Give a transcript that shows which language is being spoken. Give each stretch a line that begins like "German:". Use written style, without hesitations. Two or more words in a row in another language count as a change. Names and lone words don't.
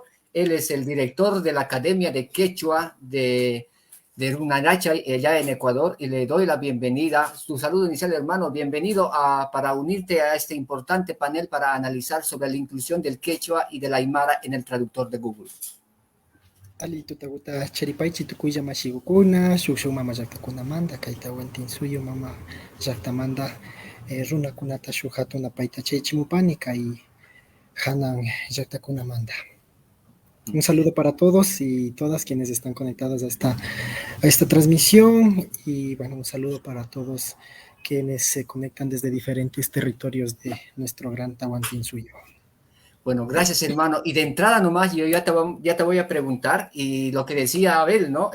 Spanish: Él es el director de la Academia de Quechua de Runanacha, allá en Ecuador, y le doy la bienvenida. Su saludo inicial, hermano. Bienvenido para unirte a este importante panel para analizar sobre la inclusión del quechua y del aymara en el traductor de Google.
Quechua: Ali tutaguta charipaychi tukuya mashigukuna, shushu mama llaqtakunamanta, kayta wantinsuyo mama llaqtamanta runakunata shuk hatuna payta chaychimupani kay hanan llaqtakunamanta.
Spanish: Un saludo para todos y todas quienes están conectados a esta transmisión y bueno, un saludo para todos quienes se conectan desde diferentes territorios de nuestro gran Tahuantinsuyo. Bueno, gracias hermano. Y de entrada nomás yo ya te voy a preguntar, y lo que decía Abel, ¿no?